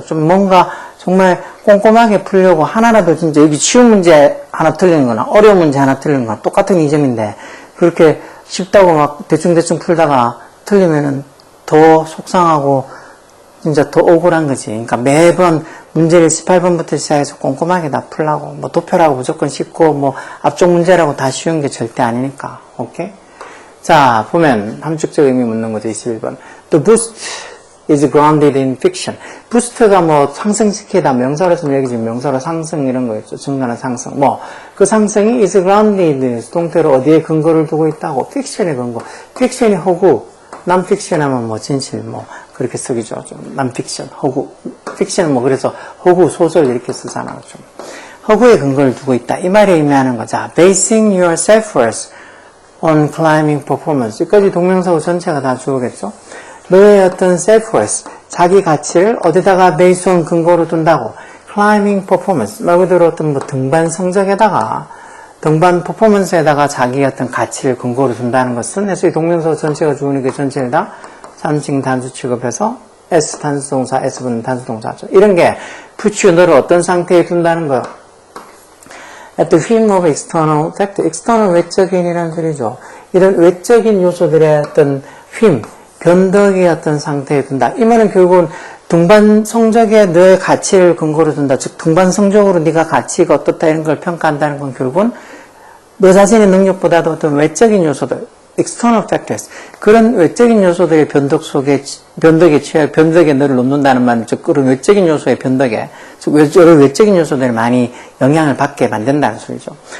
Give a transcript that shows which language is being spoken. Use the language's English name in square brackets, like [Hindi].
[Korean] 좀 뭔가 정말 꼼꼼하게 풀려고 하나라도 진짜 여기 쉬운 문제 하나 틀리는 거나 어려운 문제 하나 틀리는 거나 똑같은 이점인데 그렇게 쉽다고 막 대충대충 풀다가 틀리면은 더 속상하고 진짜 더 억울한 거지. 그러니까 매번 문제를 18번부터 시작해서 꼼꼼하게 다 풀라고. 뭐 도표라고 무조건 쉽고 뭐 앞쪽 문제라고 다 쉬운 게 절대 아니니까. 오케이? 자, 보면 함축적 의미 묻는 거죠. 21번. [English] The boost is grounded in fiction. [Korean] 부스트가 뭐 상승시키다 명사로 쓰면 여기 지금 명사로 상승 이런 거였죠. 증가나 상승. 뭐 그 상승이 is grounded 수동태로 어디에 근거를 두고 있다고. 픽션의 근거. 픽션이 허구. non-fiction 하면 뭐 진실 뭐 그렇게 쓰기죠. 좀 non-fiction, 허구. 픽션은 뭐 그래서 허구 소설 이렇게 쓰잖아요. 좀 허구의 근거를 두고 있다. 이 말에 의미하는 거죠. [English] Basing your self-worth on climbing performance. [Korean] 여기까지 동명사고 전체가 다 주어겠죠. 너의 어떤 self-worth, 자기 가치를 어디다가 based on 근거로 둔다고. climbing performance, 말 그대로 어떤 뭐 등반 성적에다가, 등반 퍼포먼스에다가 자기의 어떤 가치를 근거로 둔다는 것은 해서 이 동명사고 전체가 주어니까 전체를 다 3층 단수 취급해서 S 단수동사, S분은 단수동사죠. 이런 게 put you, 너를 어떤 상태에 둔다는 거예요. [English] At the whim of external factor, external [Korean] 외적인이라는 소리죠. 이런 외적인 요소들의 어떤 whim, 변덕의 어떤 상태에 둔다. 이 말은 결국은 등반 성적에 너의 가치를 근거로 둔다. 즉 등반 성적으로 네가 가치가 어떻다 이런 걸 평가한다는 건 결국은 너 자신의 능력보다도 어떤 외적인 요소들, [English] external factors, [Korean] 그런 외적인 요소들의 변덕 속에, 변덕에 너를 놓는다는 말, 즉 그런 외적인 요소의 변덕에, 즉 여러 외적인 요소들이 많이 영향을 받게 만든다는 소리죠.